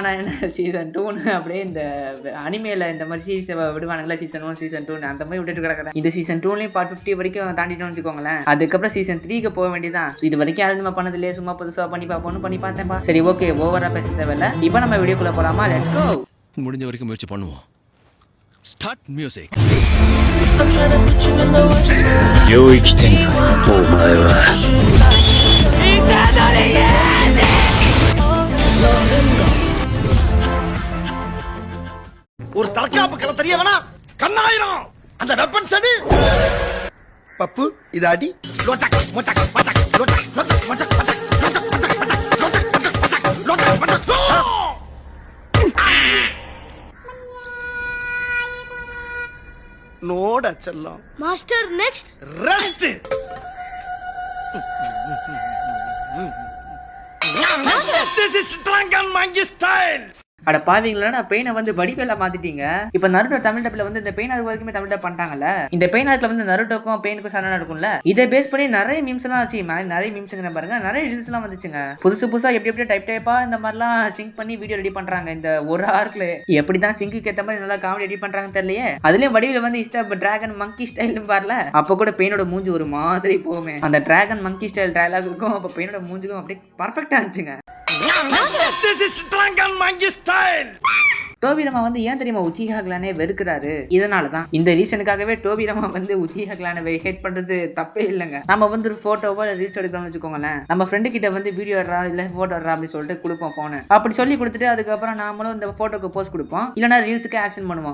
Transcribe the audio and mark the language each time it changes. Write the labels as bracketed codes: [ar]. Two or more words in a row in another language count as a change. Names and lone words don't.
[ta] நான் என்ன சீசன் 2 அப்படியே இந்த அனிமேல இந்த மாதிரி சீரிஸ் விடுவானுங்களா, சீசன் 1 சீசன் 2 அந்த மாதிரி விட்டுட்டு கிடக்குறேன். இந்த சீசன் 2லயும் பார்ட் 50 வரைக்கும் தாண்டிட்டோம்னு வச்சுக்கோங்களேன். அதுக்கப்புறம் சீசன் 3க்கு போக வேண்டியதான். இது வரைக்கும் யாரும் நம்ம பண்ணதில்லையே, சும்மா புதுசா பண்ணி பார்த்தேன்ப்பா. சரி, ஓகே, ஓவரா பேச தேவையில்ல. இப்போ நம்ம வீடியோக்குள்ள போலாமா? [en] let's go. [ta] முடிஞ்ச வரைக்கும் முயற்சி பண்ணுவோம். [en] start music. [ja] 領域展開。お前は [ta] ஒரு தற்காப்பு கலை தெரிய வேணா, கண்ணாயிரம் அந்த வெப்பன் சடி பப்பு இது அடி லோட்டக் மொட்டக் பட்டக் லோட்டக் லோட்டக் மொட்டக் பட்டக் லோட்டக் பட்டக் பட்டக் லோட்டக் பட்டக் பட்டக் லோட்டக் பட்டக். நோட செல்லம் [en] master next [ta] ரெஸ்ட். [en] This is Dragon Monkey style. [ta] அட பாவீங்களா, பெயினை வந்து வடிவேல மாத்திட்டீங்க. இப்ப நருட்டோ தமிழ் டப்ல வந்து இந்த பெயின் அது வரைக்குமே தமிழ் டப் பண்ணிட்டாங்கல்ல. இந்த பெயின் ஆர்க்ல வந்து நருட்டோக்கும் பெயினுக்கும் சண்டை நடக்கும்ல. இதை பேஸ் பண்ணி நிறைய மீம்ஸ் எல்லாம் ஆச்சு. நிறைய மீம்ஸ்ங்க பாருங்க, நிறைய ரீல்ஸ் எல்லாம் வந்துச்சுங்க. புதுசா எப்படி டைப்பா இந்த மாதிரிலாம் சிங்க் பண்ணி [en] video ready [ta] பண்றாங்க. இந்த ஒரு ஆர்க்ல எப்படிதான் சிங்குக்கு ஏத்த மாதிரி நல்லா [en] comedy ready [ta] பண்றாங்க தெரியலையே. அதுலயும் வடிவேல வந்து [en] Dragon Monkey style [ta] பாருல, அப்ப கூட பெயினோட மூஞ்சி ஒரு மாதிரி போகுமே. அந்த [en] Dragon Monkey style [ta] டயலாகுக்கும் அப்ப பெயினோட மூஞ்சிக்கும் அப்படியே பர்ஃபெக்டா இருந்துச்சுங்க. [en] This is Dragon Monkey style. [ta] டோபிரமா வந்து ஏன் தெரியுமா உச்சிஹா கிளானே வெறுக்கிறாரு? இதனாலதான், இந்த ரீசனுக்காகவே டோபிரமா வந்து உச்சிஹா கிளானை ஹேட் பண்றது தப்பே இல்லைங்க. நம்ம வந்து ஒரு போட்டோவோ ரீல்ஸ் எடுக்கணும்னு வச்சுக்கோங்களேன், நம்ம ஃப்ரெண்டு கிட்ட வந்து வீடியோ எடுறா இல்ல போட்டோ எடுறா அப்படின்னு சொல்லிட்டு கொடுப்போம் போனு. அப்படி சொல்லி கொடுத்துட்டு அதுக்கப்புறம் நாமளும் இந்த போட்டோக்கு போஸ்ட் கொடுப்போம், இல்லைன்னா ரீல்ஸுக்கு ஆக்ஷன் பண்ணுவோம்.